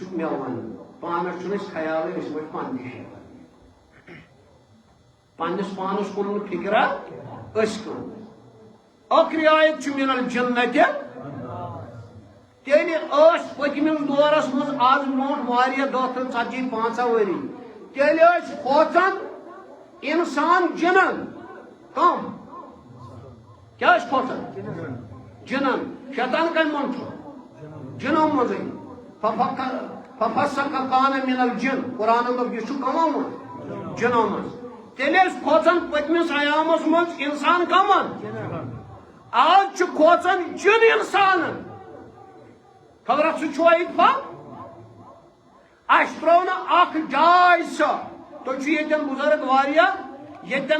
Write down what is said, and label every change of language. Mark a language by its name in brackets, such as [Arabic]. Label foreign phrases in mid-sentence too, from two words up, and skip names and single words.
[Kashmiri] چھُکھ مےٚ ونان پانس چھُنہٕ اَسہِ خیالٕے أسۍ وٲتۍ پننہِ شیطان پننِس پانس کوٚر نہٕ فِکرا أسۍ کٕم ٲخری آیت چھُ مِنل جنتہِ تیٚلہِ ٲسۍ پٔتمِس دورس منٛز آز برونٛٹھ واریاہ دہ تہٕ 40-50 ؤری تیٚلہِ ٲسۍ کھوژان اِنسان جِنن کم کیٛاہ ٲسۍ کھوژان جِنن شیطان کمہِ منٛز چھُ جِنو منٛزٕے [Arabic] ففسق کان من الجن [Kashmiri] قرآن دوٚپ یہِ چھُ کمو منٛز جِنو منٛز تیٚلہِ ٲسۍ کھوژان پٔتمِس ایامس منٛز اِنسان کمن آز چھُ کھوژان جِن اِنسانن خبرا سُہ چھُوا اتفاق اَسہِ ترٛوو نہٕ اکھ جاے سۄ تُہۍ چھِو ییٚتٮ۪ن بُزرگ واریاہ ییٚتٮ۪ن